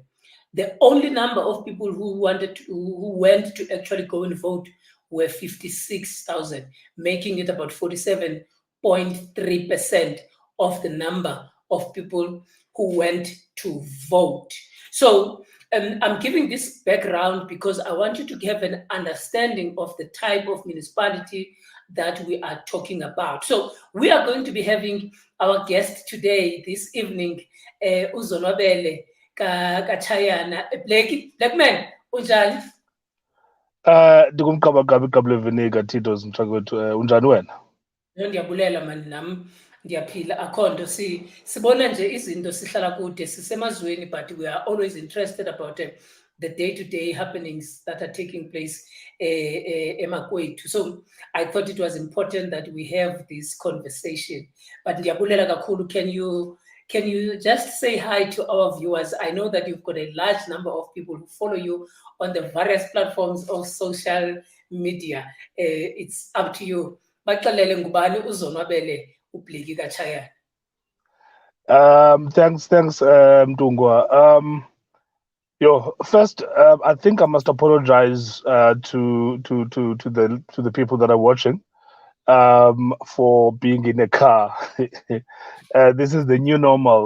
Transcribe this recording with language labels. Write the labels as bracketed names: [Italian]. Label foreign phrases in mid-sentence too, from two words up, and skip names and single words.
[English] The only number of people who went to actually go and vote were 56,000, making it about 47.3% of the number of people who went to vote. So I'm giving this background because I want you to have an understanding of the type of municipality that we are talking about. So we are going to be having our guest today, this evening, Zola Tshayana. Blackie, Black man, unjani? [Xhosa] Ndikumqabaqaba Vinegar Titos mthakwetu unjani wena? Ndiyabulela mani nami ndiyaphila akho nto sibona nje izinto sihlala kude sisemazweni, [English] but we are always interested about the day-to-day happenings that are taking place emakwethu. So I thought it was important that we have this conversation. [Xhosa] But ndiyabulela kakhulu, [English] can you just say hi to our viewers? I know that you've got a large number of people who follow you on the various platforms of social media. It's up to you. [Xhosa] Baxelele ngubani uzonwabele uBlackie kaTshayana. [English] Thanks, Mtungwa. First, I think I must apologize to the people that are watching for being in a car. This is the new normal.